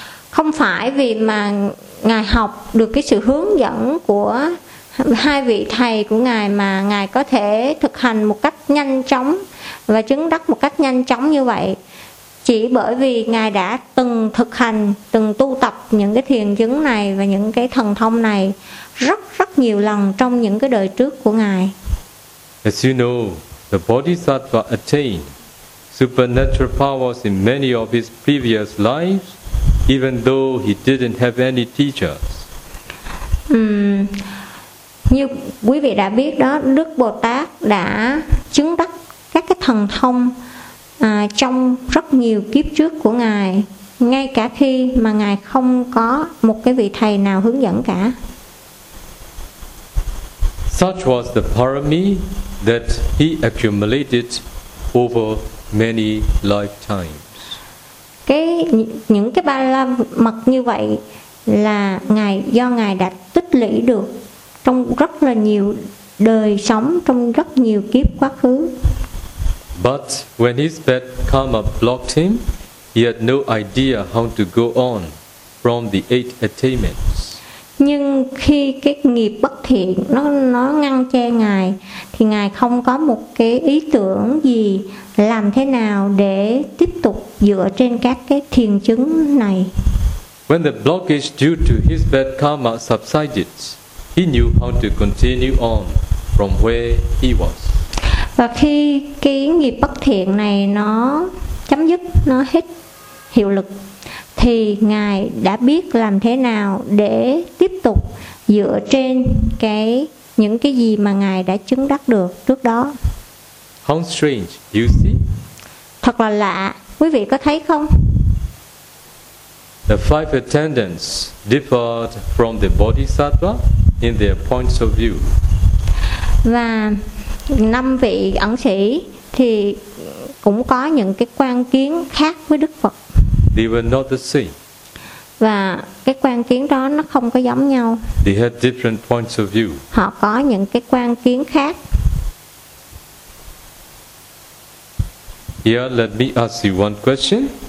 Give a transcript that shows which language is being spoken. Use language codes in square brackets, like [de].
[vi] Không phải vì mà ngài học được cái sự hướng dẫn của hai vị thầy của ngài mà ngài có thể thực hành một cách nhanh chóng và chứng đắc một cách nhanh chóng như vậy. Chỉ bởi vì ngài đã từng thực hành, từng tu tập những cái thiền chứng này và những cái thần thông này rất rất nhiều lần trong những cái đời trước của ngài. [en] As you know, the Bodhisattva attained supernatural powers in many of his previous lives, even though he didn't have any teachers. [vi] Như quý vị đã biết đó, Đức Bồ Tát đã chứng đắc các cái thần thông trong rất nhiều kiếp trước của ngài, ngay cả khi mà ngài không có một cái vị thầy nào hướng dẫn cả. [en] Such was the parami that he accumulated over many lifetimes. [vi] Những cái ba la mật như vậy là ngài do ngài đã tích lũy được trong rất là nhiều đời sống, trong rất nhiều kiếp quá khứ. [en] But when his bad karma blocked him, he had no idea how to go on from the eight attainments. [vi] Nhưng khi cái nghiệp bất thiện nó ngăn che ngài, thì ngài không có một cái ý tưởng gì làm thế nào để tiếp tục dựa trên các cái thiền chứng này. [en] When the blockage due to his bad karma subsided, he knew how to continue on from where he was. [vi] Và khi cái nghiệp bất thiện này nó chấm dứt, nó hết hiệu lực, thì ngài đã biết làm thế nào để tiếp tục dựa trên cái những cái gì mà ngài đã chứng đắc được trước đó. [en] How strange, you see? [vi] Thật là lạ, quý vị có thấy không? [en] The five attendants differed from the Bodhisattva in their points of view. [vi] Và năm vị ẩn sĩ thì cũng có những cái quan kiến khác với Đức Phật. [en] They were not the same. [vi] Và cái quan kiến đó nó không có giống nhau. [en] They had different points of view. [vi] Họ có những cái quan kiến khác. [en] Here, let me ask you one question.